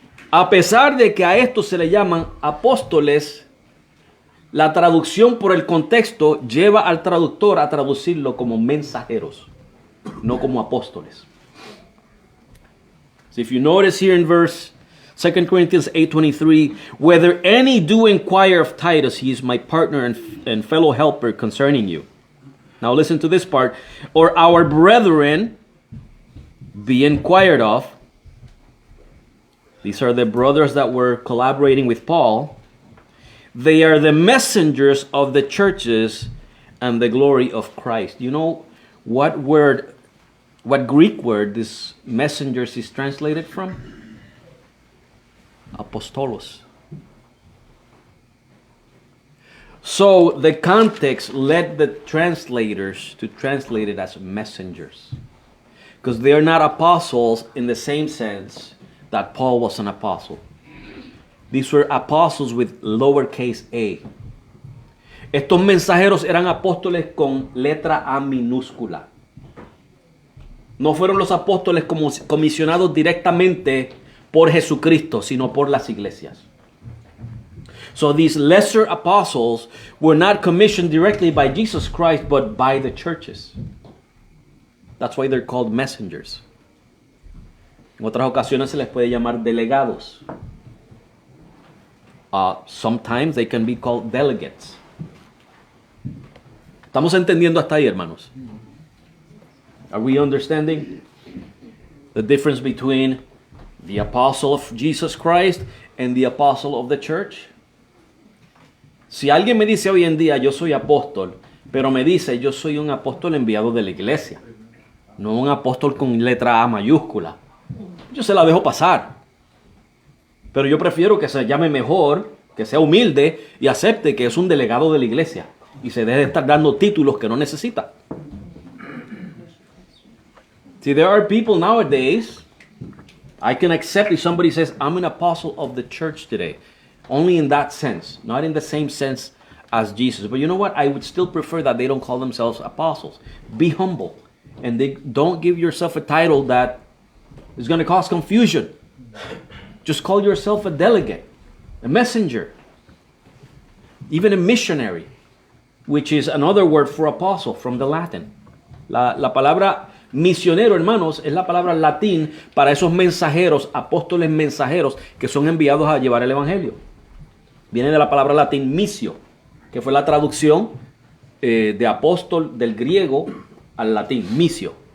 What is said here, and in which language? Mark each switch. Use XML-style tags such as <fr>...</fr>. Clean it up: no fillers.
<es>A pesar de que a estos se le llaman apóstoles, la traducción por el contexto lleva al traductor a traducirlo como mensajeros, no como apóstoles.</es> <en>So if you notice here in verse 2 Corinthians 8:23, whether any do inquire of Titus, he is my partner and fellow helper concerning you. Now listen to this part. Or our brethren be inquired of. These are the brothers that were collaborating with Paul. They are the messengers of the churches and the glory of Christ. You know what Greek word this messengers is translated from? Apostolos. So the context led the translators to translate it as messengers, because they are not apostles in the same sense that Paul was an apostle. These were apostles with lowercase a.</en> <es>Estos mensajeros eran apóstoles con letra A minúscula. No fueron los apóstoles comisionados directamente por Jesucristo, sino por las iglesias.</es> <en>So these lesser apostles were not commissioned directly by Jesus Christ, but by the churches. That's why they're called messengers.</en> <es>En otras ocasiones se les puede llamar delegados.</es> <en>Sometimes they can be called delegates.</en> <es>¿Estamos entendiendo hasta ahí, hermanos?</es> <en>Are we understanding the difference between the apostle of Jesus Christ and the apostle of the church?</en> <es>Si alguien me dice hoy en día yo soy apóstol, pero me dice yo soy un apóstol enviado de la iglesia, no un apóstol con letra A mayúscula, yo se la dejo pasar. Pero yo prefiero que se llame mejor, que sea humilde y acepte que es un delegado de la iglesia y se deje de estar dando títulos que no necesita.</es> <en>See, there are people nowadays, I can accept if somebody says, I'm an apostle of the church today. Only in that sense, not in the same sense as Jesus. But you know what? I would still prefer that they don't call themselves apostles. Be humble. And don't give yourself a title that is going to cause confusion. Just call yourself a delegate, a messenger, even a missionary, which is another word for apostle from the Latin.</en> <es>La palabra misionero, hermanos, es la palabra latín para esos mensajeros, apóstoles mensajeros que son enviados a llevar el evangelio. Viene de la palabra latín misio, que fue la traducción de apóstol del griego al latín, misio.</es>